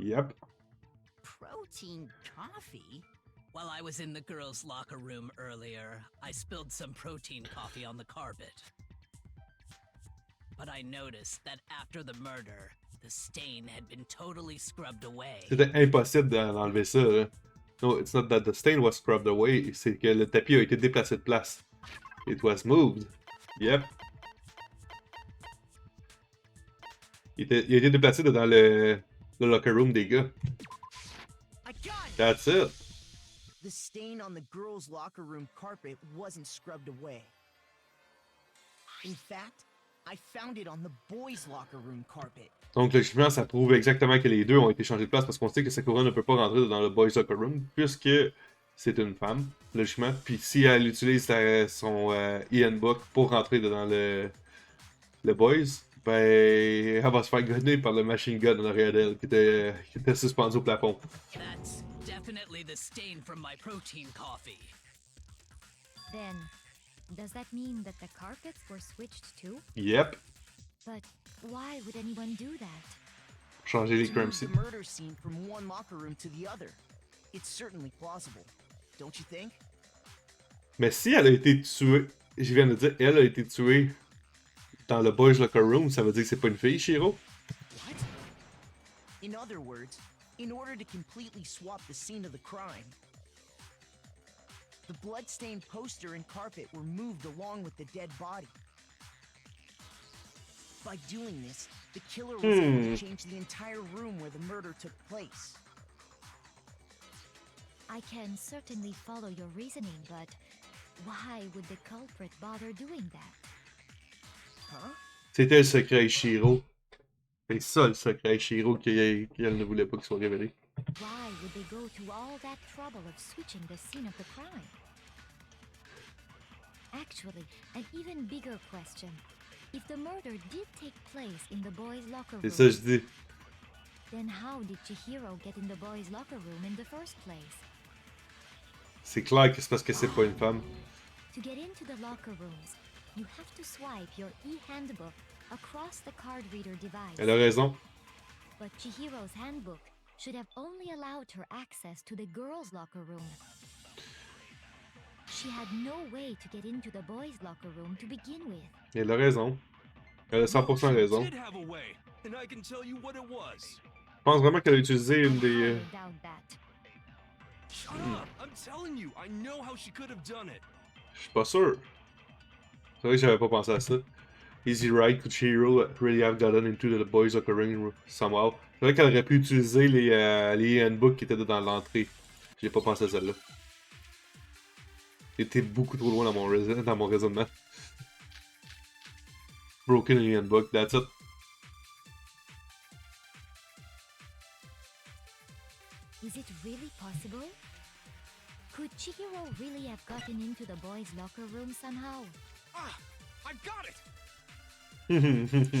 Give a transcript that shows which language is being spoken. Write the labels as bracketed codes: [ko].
[en] Yep. Protein coffee? While I was in the girls' locker room earlier, I spilled some protein coffee on the carpet. But I noticed that after the murder, the stain had been totally scrubbed away. [fr] C'était impossible d'enlever ça. [en] Là. No, it's not that the stain was scrubbed away, [fr] c'est que le tapis a été déplacé de place. [en] It was moved. Yep. [fr] Il a été déplacé dans le locker room des gars. [en] I got it! That's it. The stain on the girls' locker room carpet wasn't scrubbed away. In fact, I found it on the boys' locker room carpet. [fr] Donc logiquement, ça prouve exactement que les deux ont été changés de place parce qu'on sait que Sakura ne peut pas rentrer dans le boys locker room puisque c'est une femme, logiquement. Puis si elle utilise son e-handbook pour rentrer dans le boys, ben elle va se faire gunner par le machine gun en arrière d'elle qui était suspendu au plafond. [en] That's definitely the stain from my protein coffee. Then, does that mean that the carpets were switched too? Yep. But why would anyone do that? [fr] Changer les [en] To [fr] crime [en] move the [fr] scene. [en] murder scene from one locker room to the other. It's certainly plausible, don't you think? [fr] Mais si elle a été tuée, je viens de dire, elle a été tuée dans le boys locker room, ça veut dire que c'est pas une fille, Chihiro? [en] What? In other words, in order to completely swap the scene of the crime, the blood-stained poster and carpet were moved along with the dead body. By doing this, the killer was able to change the entire room where the murder took place. I can certainly follow your reasoning, but why would the culprit bother doing that? Huh? [fr] C'était le secret Chihiro. C'est ça le secret Chihiro qu'elle ne voulait pas qu'il soit révélé. [en] Why would they go to all that trouble of switching the scene of the crime? Actually, an even bigger question. If the murder did take place in the boys' locker room, [fr] C'est ça je dis. [en] then how did Chihiro get in the boys' locker room in the first place? [fr] C'est clair que c'est parce que c'est pas une femme. [en] To get into the locker rooms, you have to swipe your e-handbook across the card reader device. [fr] Elle a raison. [en] But Chihiro's handbook should have only allowed her access to the girls' locker room. She had no way to get into the boys' locker room to begin with. [fr] Elle a raison. Elle a 100% raison. [en] Did have a way, and I can tell you what it was. [fr] Je pense vraiment qu'elle a utilisé une [en] I [fr] des... [en] highly doubt that. Shut up! I'm telling you, I know how she could have done it. [fr] Je suis pas sûr. C'est vrai que j'avais pas pensé à ça. [en] Easy Ride, could Chihiro really have gotten into the boys' locker room somehow? [fr] C'est vrai qu'elle aurait pu utiliser les handbooks qui étaient dans l'entrée. J'ai pas pensé à celle-là. J'étais beaucoup trop loin dans mon raisonnement. [en] Broken handbook, that's it. Is it really possible? Could Chihiro really have gotten into the boys' locker room somehow? Ah! I got it!